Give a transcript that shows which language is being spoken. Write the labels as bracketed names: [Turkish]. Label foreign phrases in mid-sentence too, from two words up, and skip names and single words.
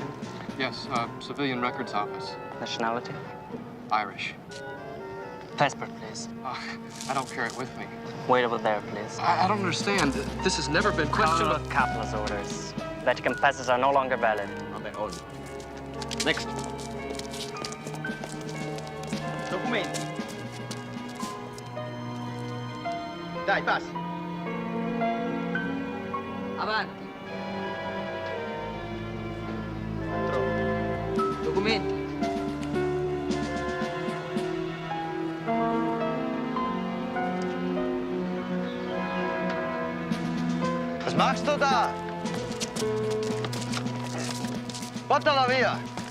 [English] Yes, civilian records office. Nationality? Irish. Passport, please. I don't carry it with me. Wait over there, please. I don't understand. This has never been Question of Kaplan's orders. Vatican passes are no longer valid. Next. [Italian] Documenti. Dai, passi. Avanti. Documenti. [German] Was machst du da? [Italian] Portala via.